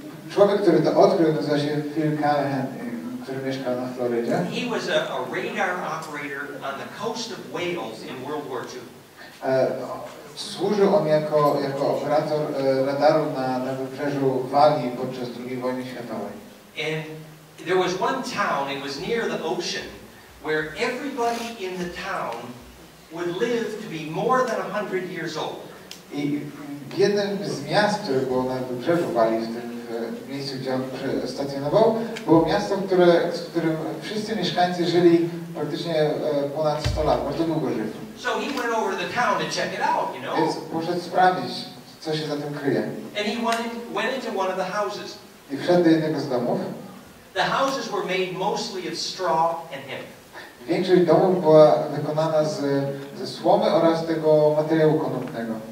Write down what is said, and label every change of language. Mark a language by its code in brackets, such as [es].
[pl] Człowiek, który to odkrył, nazywa się Phil Callahan, który mieszka na Florydzie. [en] He was a radar operator on the coast of Wales in World War II. [pl] Służył on jako operator radaru na wybrzeżu Walii podczas II wojny światowej. [en] And there was one town, it was near the ocean, where everybody in the town would live to be more than 100 years old. [pl] I w jednym z miast, które było na wybrzeżu Walii, w tym miejscu, gdzie on stacjonował, było miasto, w którym wszyscy mieszkańcy żyli praktycznie ponad 100 lat, bardzo długo żyli. [en] So he went over to the town to check it out, you know. [pl] Więc poszedł sprawdzić, co się za tym kryje. [en] And he went into one of the houses. [pl] I wszedł do jednego z domów. [en] The houses were made mostly of straw and hemp. [pl] Większość domów była wykonana ze słomy oraz tego materiału konopnego.